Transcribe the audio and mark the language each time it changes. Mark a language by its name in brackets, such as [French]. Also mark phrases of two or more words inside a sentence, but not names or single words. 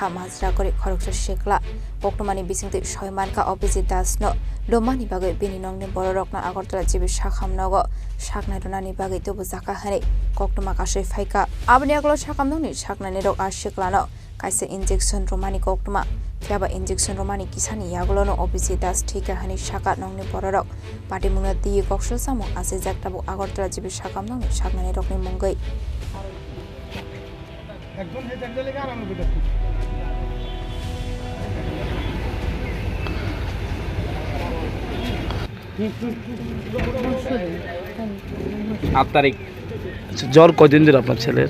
[Kok Borok] माजरा करे खरकसा सिखला कोक्टमानि बिसिंति सयमानका अभिजित दासनो लोमानि बागै बेनि नंनि बर रकना आगरतला जिबि साखाम नग साखनाय रनानि बागै तबु जाका हनै कोक्टमा काशि फैका आबनि आगलो साखाम नंनि साखनायनि रक आशिखलानो काइसे इंजेक्शन रोमानि कोक्टमा फियाबा इंजेक्शन रोमानि किसानि यागलोनो अभिजित दास ठीका हनै साका नंनि बर रक पार्टी मुंना दिये कक्सल सामु आसे जाक्टाबु आगरतला जिबि साखाम नंनि साखनायनि रकनि मुंगै [Bangla] একদম হে জায়গা লেগে আরাম হবে দেখো 8 তারিখ জ্বর কয়দিন ধরে আপনার ছেলের